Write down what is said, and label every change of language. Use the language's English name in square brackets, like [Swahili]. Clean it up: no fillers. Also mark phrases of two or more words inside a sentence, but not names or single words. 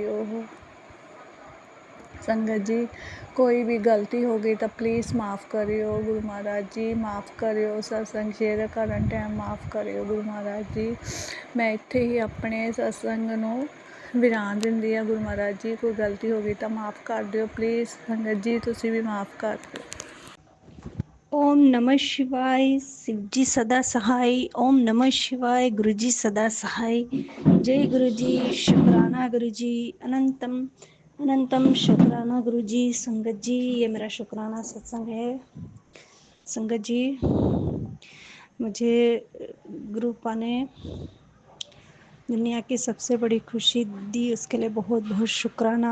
[Punjabi] ਉਹ ਸੰਗਤ ਜੀ, ਕੋਈ ਵੀ ਗਲਤੀ ਹੋ ਗਈ ਤਾਂ ਪਲੀਜ਼ ਮਾफ़ ਕਰਿਓ ਗੁਰੂ ਮਹਾਰਾਜ ਜੀ, ਮਾफ़ ਕਰਿਓ। ਸਤਸੰਗ ਸ਼ੇਅਰ ਕਰਨ ਟਾਈਮ ਮਾफ़ ਕਰਿਓ ਗੁਰੂ ਮਹਾਰਾਜ ਜੀ। ਮੈਂ ਇੱਥੇ ਹੀ ਆਪਣੇ ਸਤਸੰਗ ਨੂੰ ਵਿਰਾਮ ਦਿੰਦੀ ਆ ਗੁਰੂ ਮਹਾਰਾਜ ਜੀ। ਕੋਈ ਗਲਤੀ ਹੋ ਗਈ ਤਾਂ ਮਾफ़ ਕਰ ਦਿਓ ਪਲੀਜ਼ ਸੰਗਤ ਜੀ, ਤੁਸੀਂ ਵੀ ਮਾफ़ ਕਰ ਦਿਓ। [Hindi] ओम नमः शिवाय, शिव जी सदा सहाय। ओम नमः शिवाय, गुरु जी सदा सहाय। जय गुरु जी, शुक्राना गुरु जी, अनंतम अनंतम शुक्राना गुरु जी। संगत जी, ये मेरा शुक्राना सत्संग है। संगत जी, मुझे गुरुपा ने दुनिया की सबसे बड़ी खुशी दी, उसके लिए बहुत बहुत शुक्राना।